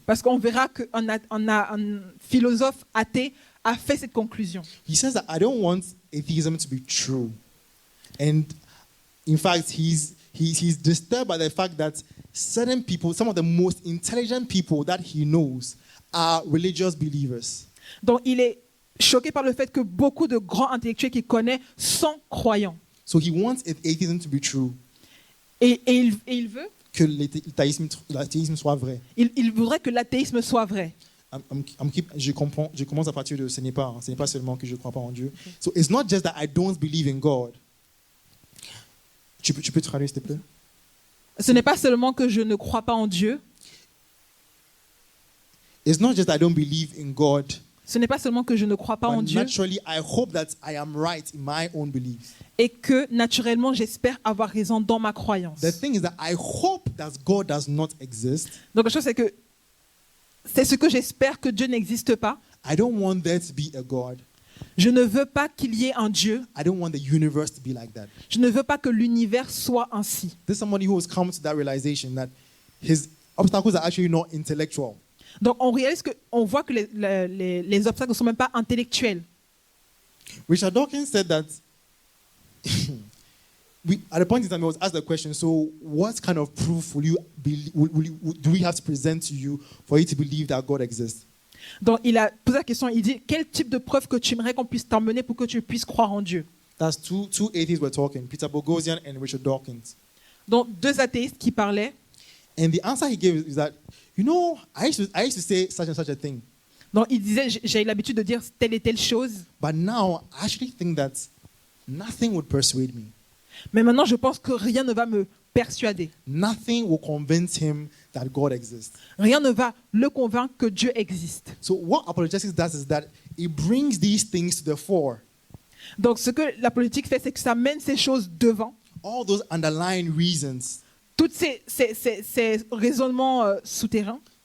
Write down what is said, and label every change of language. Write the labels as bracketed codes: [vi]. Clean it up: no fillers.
[fr] Parce qu'on verra qu'un philosophe athée a fait cette conclusion. [en] He says that I don't want atheism to be true. And in fact, he's disturbed by the fact that certain people, some of the most intelligent people that he knows, are religious believers. [fr] Donc il est choqué par le fait que beaucoup de grands intellectuels qu'il connaît sont croyants. [en] So he wants atheism to be true, [fr] Et il veut, que l'athéisme soit vrai. il voudrait que l'athéisme soit vrai. Je commence à partir de ce n'est pas seulement que je ne crois pas en Dieu. [en] So it's not just that I don't believe in God. [fr] Tu peux traduire, s'il te plaît? Ce n'est pas seulement que je ne crois pas en Dieu, [en] It's not just that I don't believe in God, [fr] ce n'est pas seulement que je ne crois pas en [en] but [fr] Dieu, [en] naturally I hope that I am right in my own beliefs. [fr] et que naturellement j'espère avoir raison dans ma croyance. [en] The thing is that I hope that God does not exist. [fr] Donc la chose c'est que c'est ce que j'espère, que Dieu n'existe pas. [en] I don't want there to be a God. [fr] Je ne veux pas qu'il y ait un Dieu. [en] I don't want the universe to be like that. [fr] Je ne veux pas que l'univers soit ainsi. [en] There's somebody who has come to that realization that his obstacles are actually not intellectual. [fr] Donc on voit que les obstacles ne sont même pas intellectuels. [en] Richard Dawkins said that at the point in time, he was asked the question, so what kind of proof do we have to present to you for you to believe that God exists? [fr] Donc il a posé la question, il dit, quel type de preuve que tu aimerais qu'on puisse t'emmener pour que tu puisses croire en Dieu? [en] That's two atheists were talking, Peter Boghossian and Richard Dawkins. [fr] Donc deux athéistes qui parlaient. [en] And the answer he gave is that, I used to say such and such a thing. [fr] Donc il disait, j'ai l'habitude de dire telle et telle chose, [en] But now, I actually think that nothing would persuade me. [fr] mais maintenant je pense que rien ne va me persuader. [en] Nothing will convince him that God exists. [fr] Rien ne va le convaincre que Dieu existe. [en] So what apologetics does is that it brings these things to the fore. [fr] Donc ce que la politique fait, c'est que ça mène ces choses devant. [en] All those underlying reasons. [fr] Tous ces raisonnements souterrains.